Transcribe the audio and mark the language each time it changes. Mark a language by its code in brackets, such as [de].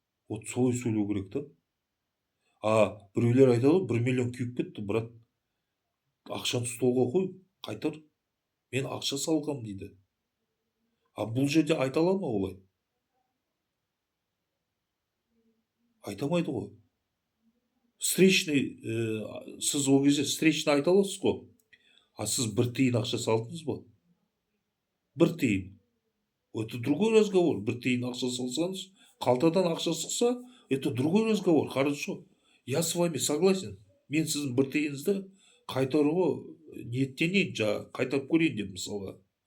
[kk] Вот солай сөйлеу керек та. Біреулер айтады, 1 миллион күйіп кетті, брат. Ақшаны столға қой, қайтар. Мен ақша салғам дейді. Бұл жерде айта ала ма олай? Айтамайды ғой. Встречный, сіз ол кезде встречный айта аласыз ғой. Сіз 1 тиын ақша салдыңыз ба? 1 тиын. [ru] Это другой разговор. [kk] 1 тиын ақша салсаңыз, қалтадан ақша шықса, [ru] это другой разговор. Хорошо. Я с вами согласен. [kk] Мен сіздің 1 тиыныңызды қайтаруға ниеттенейін, қайтарып көрейін деп мысалға.